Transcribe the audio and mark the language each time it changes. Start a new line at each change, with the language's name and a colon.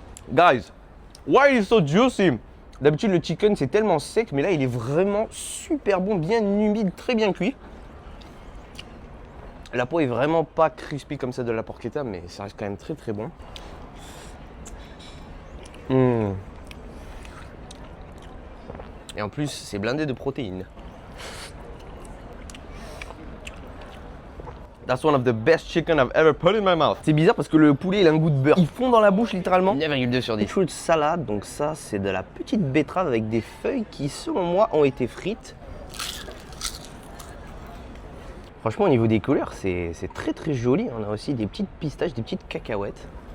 English: Guys, why is it so juicy?
French: D'habitude le chicken c'est tellement sec, mais là il est vraiment super bon, bien humide, très bien cuit. La peau est vraiment pas crispy comme ça de la porchetta, mais ça reste quand même très bon. Et en plus c'est blindé de protéines.
English: That's one of the best chicken I've ever put in my mouth.
French: C'est bizarre parce que le poulet il a un goût de beurre. Il fond dans la bouche littéralement. 9,2 sur 10. Fruit salade, donc ça c'est de la petite betterave avec des feuilles qui selon moi ont été frites. Franchement au niveau des couleurs c'est très joli. On a aussi des petites pistaches, des petites cacahuètes.